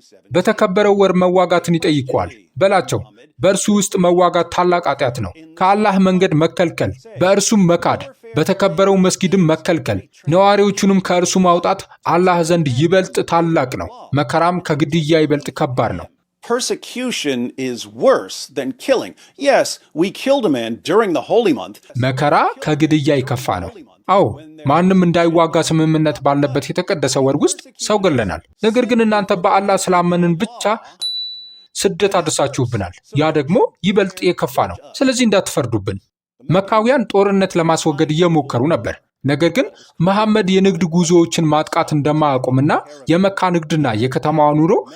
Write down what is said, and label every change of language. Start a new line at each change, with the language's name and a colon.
Amharic: በተከበረው ወር መዋጋትን ይጠይቀዋል በላቸው። በእርሱ ውስጥ መዋጋት ታላቅ ኃጢአት ነው። ከአላህ መንገድ መከልከል፣ በእርሱም መካድ፣ በተከበረው መስጊድም መከልከል፣ ነዋሪዎቹንም ከእርሱ ማውጣት አላህ ዘንድ ይበልጥ ታላቅ ነው። መከራም ከግድያ ይበልጥ ከባድ ነው።
English: Persecution is worse than killing. Yes, we killed a man during the holy month.
Amharic: መከራ ከግድያ ይከፋ ነው። አዎ ማንም እንዳይዋጋ ስምምነት ባለበት የተቀደሰ ወር ውስጥ ሰው ገለናል። ነገር ግን እናንተ በአላህ ስላመንን ብቻ ስደት አድርሳችሁብናል። ያ ደግሞ ይበልጥ የከፋ ነው። ስለዚህ እንዳትፈርዱብን። መካውያን ጦርነት ለማስወገድ እየሞከሩ ነበር። ነገር ግን መሐመድ የንግድ ጉዞዎችን ማጥቃት እንደማያቆምና የመካ ንግድና የከተማዋ ኑሮ